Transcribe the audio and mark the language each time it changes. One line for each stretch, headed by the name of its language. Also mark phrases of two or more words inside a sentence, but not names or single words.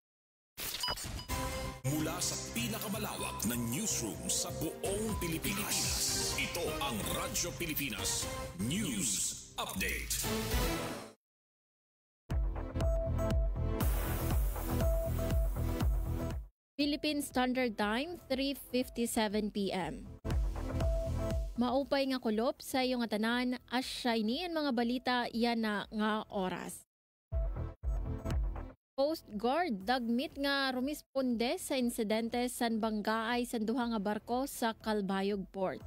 Filipino: Mula sa pinakamalawak na newsroom sa buong Pilipinas. Ito ang Radyo Pilipinas News Update.
English: Philippine Standard Time, 3:57 PM.
Waray: Maupay nga kulop sa iyong atanan, asya ini ang mga balita yan na nga oras. Coast Guard dagmit nga rumisponde sa insidente san banggaay san duha nga barko sa Calbayog Port.